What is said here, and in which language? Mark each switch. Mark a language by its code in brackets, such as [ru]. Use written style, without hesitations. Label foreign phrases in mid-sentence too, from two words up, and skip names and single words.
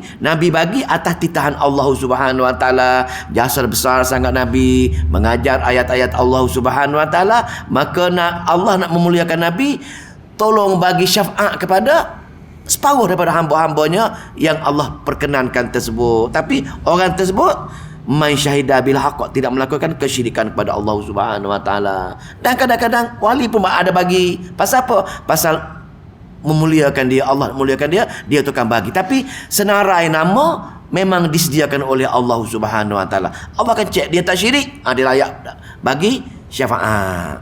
[ms] Nabi bagi atas titahan Allah [ar] سبحانه وتعالى. [ms] Jasa besar sangat Nabi mengajar ayat-ayat Allah [ar] سبحانه وتعالى. [ms] Maka Allah nak memuliakan Nabi, tolong bagi syafaat kepada separuh daripada hamba-hambanya yang Allah perkenankan tersebut. Tapi orang tersebut [ar] من شهد بالحق, [ms] tidak melakukan kesyirikan kepada Allah [ar] سبحانه وتعالى. [ms] Dan kadang-kadang wali pun ada bagi. Pasal apa? Pasal memuliakan dia, Allah memuliakan dia, dia tu akan bagi. Tapi senarai nama memang disediakan oleh Allah [ar] سبحانه وتعالى. [ms] Allah akan cek dia tak syirik, dia layak bagi syafaat.